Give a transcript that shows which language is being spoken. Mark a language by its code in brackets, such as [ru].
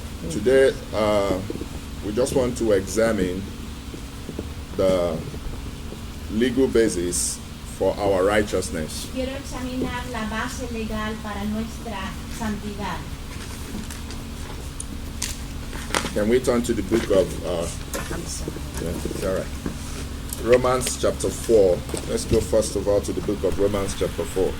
[en] Today, we just want to examine the legal basis for our righteousness. [es] Quiero examinar la base legal para nuestra santidad. [en] Can we turn to the book of it's all right. Romans chapter 4. Let's go first of all to the book of Romans chapter 4.